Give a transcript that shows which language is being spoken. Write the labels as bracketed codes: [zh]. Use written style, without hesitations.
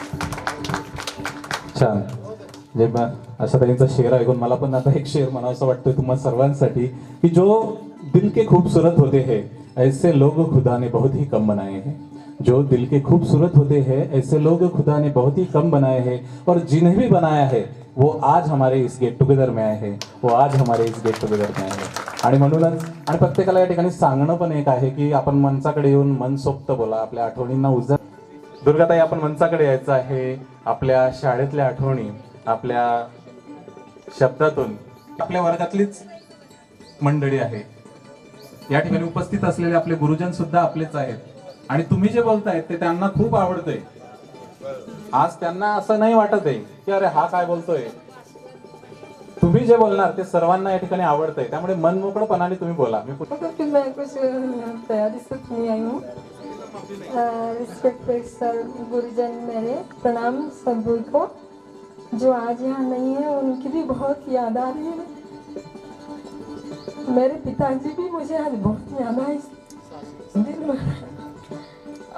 [mr] छान. जे अशा त्यांचा शेर ऐकून मला पण आता एक शेर म्हणावंसं वाटतोय तुम्हा सर्वांसाठी की [hi] जो दिल के खूबसूरत होते हैं ऐसे लोग खुदा ने बहुत ही कम बनाए हैं. जो दिल के खूबसूरत होते हैं ऐसे लोग खुदा ने बहुत ही कम बनाए हैं और जिन्हें भी बनाया है वो आज हमारे इस गेट टुगेदर में आए हैं. वो आज हमारे इस गेट टुगेदर में आए हैं. [mr] आणि म्हणूनच आणि प्रत्येकाला या ठिकाणी सांगणं पण एक आहे की आपण मंचाकडे येऊन मनसोक्त बोला, आपल्या आठवणींना उजळ. दुर्गाताई आपण मंचाकडे यायचं आहे. आपल्या शाळेतल्या आठवणी आपल्या शब्दातून आपल्या वर्गातलीच मंडळी आहे. या ठिकाणी उपस्थित असलेले आपले गुरुजन सुद्धा आपलेच आहेत आणि तुम्ही जे बोलतायत ते त्यांना खूप आवडतंय. आज त्यांना असं नाही वाटत आहे की अरे हा काय बोलतोय. तुम्ही जे बोलणार ते सर्वांना या ठिकाणी आवडतंय, त्यामुळे मनमोकळपणाने तुम्ही बोला. [hi] मैं कुछ तैयारी से नहीं आई हूँ. रिस्पेक्टेड सर, गुरुजन मेरे प्रणाम सभी को. जो आज यहाँ नहीं है उनकी भी बहुत याद आ रही है. मेरे पिताजी भी मुझे आज बहुत याद आए दिन में.